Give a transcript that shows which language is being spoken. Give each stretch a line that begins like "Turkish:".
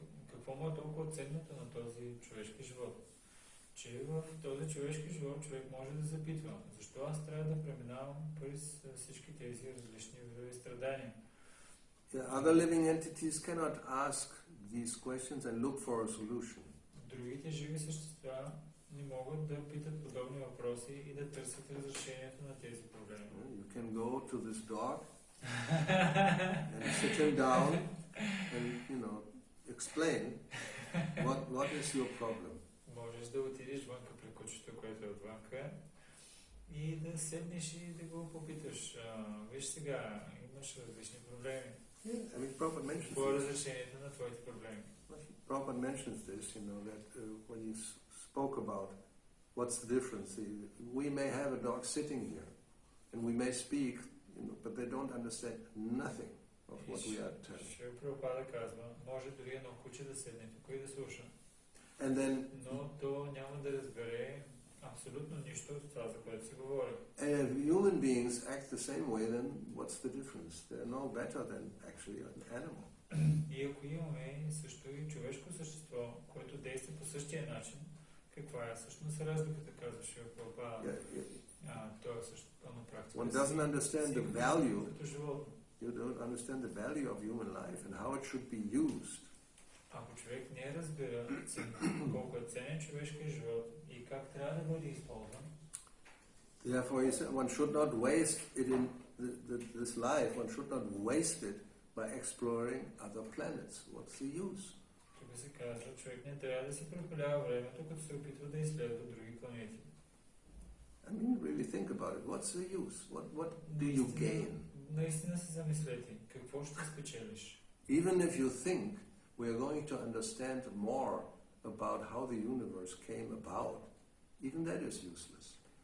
Bulgarian: Какво му е толкова ценното на този човешки живот? Че в този човешки живот човек може да запитва, защо аз трябва да преминавам през всички тези различни видове страдания.
English: Other living entities cannot ask these questions and look for a solution.
Bulgarian: Другите живи същества не могат да питат подобни въпроси и да търсят разрешението на тези проблеми.
English: You can go to this dog and sit him down and, explain what is your problem.
Bulgarian: Можеш да отидеш вънка при кучето, което е отвънка, и да седнеш и да го попиташ. Виж сега, имаш различни проблеми.
English: Prabhupada mentions
Bulgarian: какво е разрешението на твоите проблеми?
English: Prabhupada mentions this, that when he spoke about what's the difference. We may have a dog sitting here, and we may speak, but they don't understand nothing of what we are telling.
Bulgarian: Шри Прабхупада казва, може дори едно куче да седне тук и да слуша.
English: And then,
Bulgarian: но то няма да разбере абсолютно нищо от това, за което се говори.
English: And if human beings act the same way, then what's the difference? They're no better than actually an animal.
Bulgarian: И ако имаме също и човешко същество, което действа по същия начин, каква е всъщност разликата, казва Шри Прабхупада? То е също на практика.
English: One doesn't understand the value. You don't understand the value of human life and how it should be used.
Bulgarian: Ако човек не разбира колко е ценен човешкия живот и как трябва да бъде използван,
English: therefore, one should not waste it in this life. One should not waste it by exploring other planets. What's the use?
Bulgarian: Тук се казва, човек не трябва да си прекалява времето, като се опитва да изследва други планети.
English: I mean, really think about it. What's the use? What do you gain?
Bulgarian: Наистина се замислете. Какво ще спечелиш?
English: Even if you think we are going to understand more about how the universe came about, even that is useless.